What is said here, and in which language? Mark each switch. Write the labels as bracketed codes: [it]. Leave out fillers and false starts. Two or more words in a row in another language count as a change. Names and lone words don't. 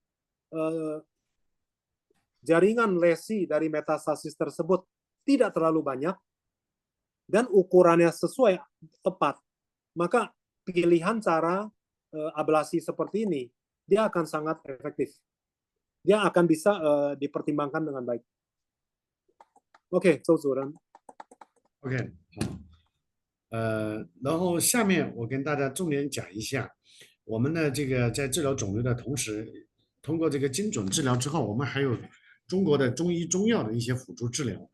[id] jaringan lesi dari metastasis tersebut tidak terlalu banyak dan ukurannya sesuai tepat, maka pilihan cara ablasi seperti ini dia akan sangat efektif. Dia akan bisa dipertimbangkan dengan baik. [zh] OK， 周主任。 OK， 好。然后下面我跟大家重点讲一下，我们的这个在治疗肿瘤的同时，通过这个精准治疗之后，我们还有中国的中医中药的一些辅助治疗。